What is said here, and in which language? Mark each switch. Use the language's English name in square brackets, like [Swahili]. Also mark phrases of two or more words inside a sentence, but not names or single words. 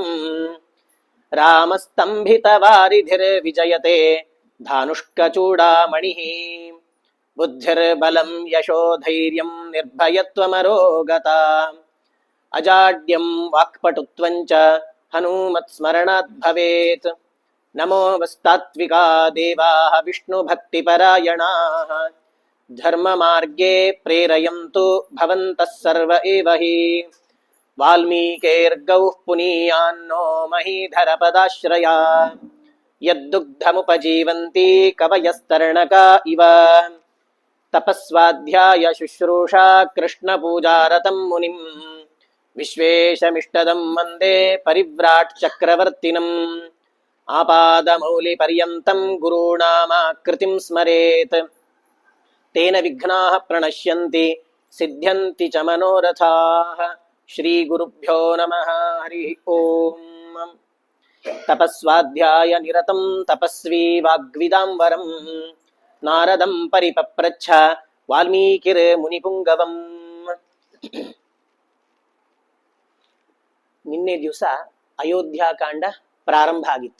[Sanskrit] ರಾಮಸ್ತಂಭಿತ ವಾರಿಧಿರ್ ವಿಜಯತೆ ಧಾನುಷ್ಕಚೂಡಾಮಣಿಃ. ಬುದ್ಧಿರ್ಬಲಂ ಯಶೋಧೈರ್ಯಂ ನಿರ್ಭಯತ್ವಮರೋಗತಾ. ಅಜಾಡ್ಯಂ ವಾಕ್ಪಟುತ್ವಂಚ ಹನುಮತ್ಸ್ಮರಣಾತ್ ಭವೇತ್. ನಮೋ ವಸ್ತಾತ್ವಿಕಾ ದೇವಾಃ ವಿಷ್ಣುಭಕ್ತಿಪರಾಯಣಾಃ. ಧರ್ಮಮಾರ್ಗೇ ಪ್ರೇರಯಂತು ಭವಂತಃ ಸರ್ವ ಏವ ಹಿ. ವಾಲ್ಮೀಕೇರ್ಗೌಃ ಪುನೀಯಾನ್ನೋ ಮಹೀಧರಪದಾಶ್ರಯಾ. ಯದ್ದುಗ್ಧಮುಪಜೀವಂತಿ ಕವಯಸ್ತರ್ಣಕಾ ಇವ. ತಪಸ್ವಾಧ್ಯಾಯ ಶುಶ್ರೂಷಾ ಕೃಷ್ಣಪೂಜಾರತಂ ಮುನಿಂ. ವಿಶ್ವೇಶಮಿಷ್ಟದಂ ವಂದೇ ಪರಿವ್ರಾಟ್ ಚಕ್ರವರ್ತಿನಂ. ಆಪಾದಮೌಲಿಪರ್ಯಂತಂ ಗುರುಣಾಮಾಕೃತಿಂ ಸ್ಮರೇತ್. ತೇನ ವಿಘ್ನಾಃ ಪ್ರಣಶ್ಯಂತಿ ಸಿದ್ಧ್ಯಂತಿ ಚ ಮನೋರಥಾಃ. ಶ್ರೀ ಗುರುಭ್ಯೋ ನಮಃ ಹರಿ ಓಂ. ತಪಸ್ವಾಧ್ಯಾಯ ನಿರತಂ ತಪಸ್ವಿ ವಾಗ್ವಿದಾಂಬರಂ. ನಾರದಂ ಪರಿಪಪ್ರಚ್ಛ ವಾಲ್ಮೀಕಿರ್ ಮುನಿಪುಂಗವಂ. [Kannada] ನಿನ್ನೆ ದಿವಸ ಅಯೋಧ್ಯಾಕಾಂಡ ಪ್ರಾರಂಭ ಆಗಿತ್ತು.